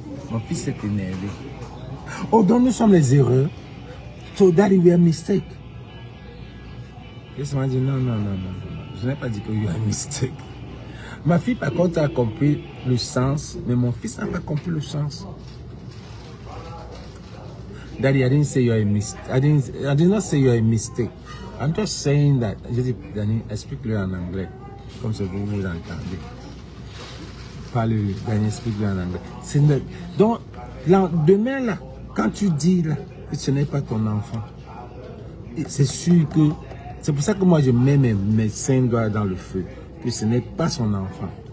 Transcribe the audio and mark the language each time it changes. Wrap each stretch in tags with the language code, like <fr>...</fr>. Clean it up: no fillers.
<fr>Mon fils s'est énervé. Oh, donc nous sommes les erreurs.</fr> <en>So that we are mistake.</en> <fr>Je m'a dit non. Je n'ai pas dit que</fr> <en>you are a mistake.</en> <fr>Ma fille, par contre, a compris le sens, mais mon fils n'a pas compris le sens.</fr> <en>Daddy, I didn't say you are a mistake. I did not say you are a mistake. I'm just saying that.</en> <fr>Je dis, Danny, explique-le en anglais, comme ça vous entendez. Parle-le, Danny, explique-le en anglais. Donc, demain, là, quand tu dis là, que ce n'est pas ton enfant, c'est sûr que... C'est pour ça que moi, je mets mes 5 doigts dans le feu. Que ce n'est pas son enfant.</fr>